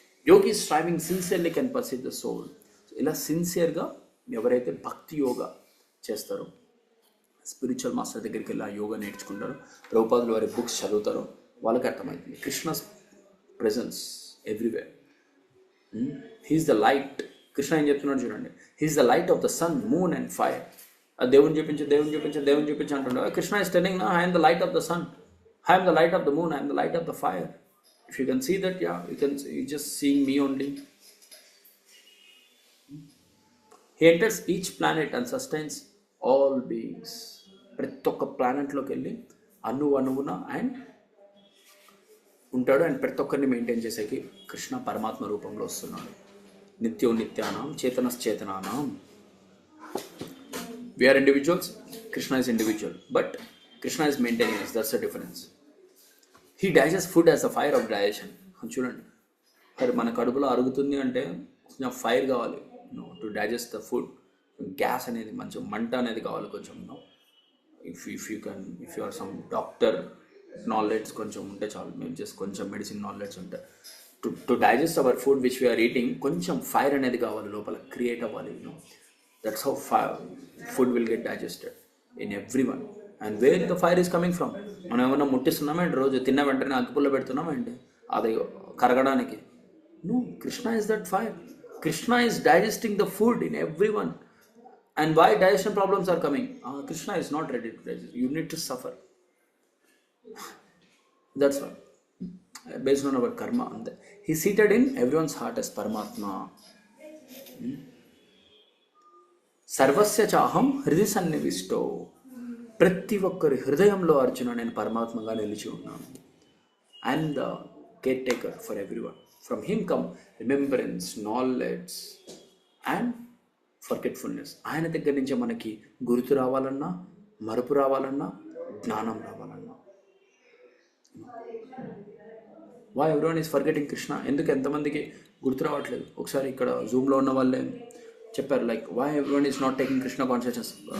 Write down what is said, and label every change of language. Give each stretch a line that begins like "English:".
English: Yogi striving sincerely can perceive the soul.
Telugu: ఇలా సిన్సియర్గా ఎవరైతే భక్తి యోగా చేస్తారో, స్పిరిచువల్ మాస్టర్ దగ్గరికి వెళ్ళి ఆ యోగా నేర్చుకుంటారో, ప్రభుపాదుల వారి బుక్స్ చదువుతారో, వాళ్ళకి అర్థమవుతుంది
English: Krishna's presence everywhere. He is the light.
Telugu: Krishna ఏం చెప్తున్నాడు చూడండి,
English: He is the light of the sun, moon and fire.
Telugu: దేవుని చూపించి దేవుని చూపించి దేవుని చూపించి అంటున్నాడు.
English: Krishna is telling నా, I am the light of the sun, I am the light of the moon, I am the light of the fire. If you can see that, yeah, you just seeing me only. He enters each planet and sustains all beings.
Telugu: ప్రతి ఒక్క ప్లానెట్లోకి వెళ్ళి అణువున and ఉంటాడు, and ప్రతి ఒక్కరిని maintain చేసేకి కృష్ణ పరమాత్మ రూపంలో వస్తున్నాడు.
Sanskrit: నిత్యో నిత్యానాం చేతనశ్చేతనానాం.
English: We are individuals, Krishna is individual, but Krishna is maintaining us. That's the difference. He digests food as a fire of digestion.
Telugu: చూడండి, మరి మన కడుపులో అరుగుతుంది అంటే కొంచెం ఫైర్ కావాలి,
English: To digest the food.
Telugu: Gas అనేది, మంచి మంట అనేది కావాలి కొంచెం.
English: if you are some doctor knowledge
Telugu: కొంచెం ఉంటే చాలు, మేము జస్ట్ కొంచెం మెడిసిన్ నాలెడ్జ్ ఉంటే,
English: to digest our food which we are eating,
Telugu: కొంచెం ఫైర్ అనేది కావాలి లోపల, క్రియేట్ అవ్వాలి.
English: That's how food will get digested in every one. And where the fire is coming from?
Telugu: మనం ఏమన్నా ముట్టిస్తున్నామంటే, రోజు తిన్న వెంటనే అగ్గిపుల్ల పెడుతున్నామంటే అది కరగడానికి?
English: No, Krishna is that fire. Krishna is digesting the food in every one. And why digestion problems are coming? Krishna is not ready to digest. You need to suffer. That's why, based on our karma, He's seated in everyone's heart as Paramatma.
Sanskrit: Sarvasya chaham hridi sannivisto.
Telugu: ప్రతి ఒక్కరి హృదయంలో అర్జున నేను పరమాత్మగా నిలిచి ఉన్నాను.
English: And the caretaker for everyone. From him come remembrance, knowledge and forgetfulness.
Telugu: ఆయన దగ్గర నుంచి మనకి గుర్తు రావాలన్నా, మరుపు రావాలన్నా, జ్ఞానం రావాలన్నా.
English: Why everyone is forgetting Krishna?
Telugu: ఎందుకు ఎంతమందికి గుర్తు రావట్లేదు? ఒకసారి ఇక్కడ జూమ్లో ఉన్న వాళ్ళే చెప్పారు,
English: Like why everyone is not taking Krishna consciousness.